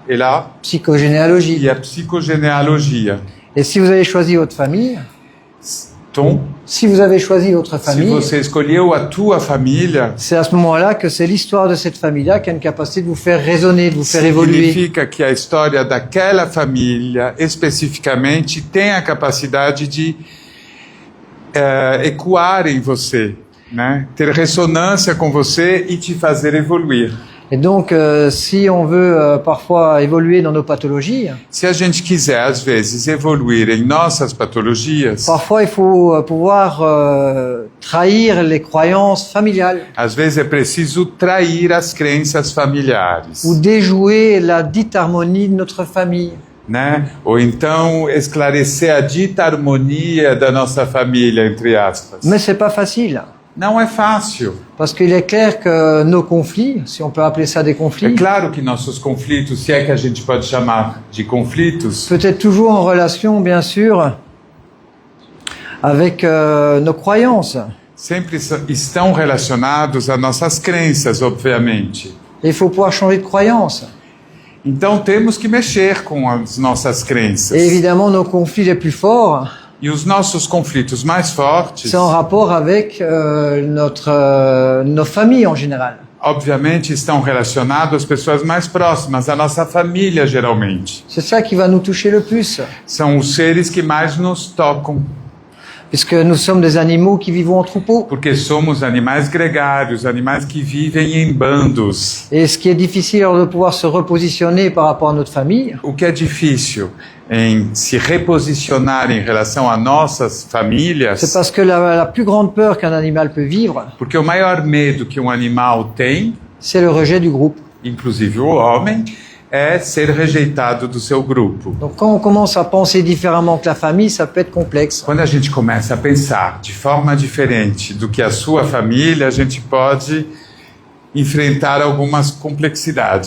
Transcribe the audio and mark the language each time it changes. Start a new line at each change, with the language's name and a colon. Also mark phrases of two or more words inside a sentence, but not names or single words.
French: Psychogénéalogie.
Portuguese: e a psicogenealogia.
French: Et si vous avez choisi votre famille, Tom, si vous avez choisi votre se famille,
Portuguese: você escolheu a tua família,
French: c'est à ce moment-là que c'est l'histoire de cette famille-là qui a une capacité de vous faire raisonner, de vous faire évoluer.
Portuguese: significa que a história daquela família, especificamente, tem a capacidade de ecoar em você, né? Ter ressonância com você e te fazer evoluir.
French: Et donc, si on veut parfois évoluer dans nos pathologies,
Portuguese: Se a gente quiser, às vezes, evoluir em nossas patologias,
French: parfois il faut pouvoir trahir les croyances familiales
Portuguese: às vezes é preciso trair as crenças familiares,
French: ou déjouer la dite harmonie de notre famille.
Portuguese: né? Ou então esclarecer a dita harmonia da nossa família, entre aspas.
French: Mais c'est pas facile.
Portuguese: Não é fácil.
French: Parce qu'il est clair que nos conflits, si on peut appeler ça des É conflits,
Portuguese: claro que nossos conflitos, se é que a gente pode chamar de conflitos,
French: peut-être toujours en relation, bien sûr, avec nos croyances.
Portuguese: sempre estão relacionados a nossas crenças, obviamente.
French: Et il faut pouvoir changer de croyance.
Portuguese: Então temos que mexer com as nossas crenças.
French: Et évidemment, nos conflits les plus forts,
Portuguese: E os nossos conflitos mais fortes,
French: c'est en rapport avec nos familles en général.
Portuguese: obviamente, estão relacionados às pessoas mais próximas, à nossa família, geralmente.
French: C'est ça qui va nous toucher le plus,
Portuguese: São os seres que mais nos tocam,
French: puisque nous sommes des animaux qui vivent en troupeau.
Portuguese: porque somos animais gregários, animais que vivem em bandos.
French: Et ce qui est difficile alors de pouvoir se repositionner par rapport à notre famille,
Portuguese: O que é difícil em se reposicionar em relação a nossas
French: c'est
Portuguese: famílias,
French: parce que la plus grande peur qu'un animal peut vivre,
Portuguese: porque o maior medo que um animal tem,
French: c'est le rejet du groupe.
Portuguese: inclusive o homem, é ser rejeitado do seu grupo.
French: Donc quand on commence à penser différemment que la famille, ça peut être complexe.
Portuguese: Quando a gente começa a pensar de forma diferente do que a sua família, a gente pode enfrentar algumas complexidades.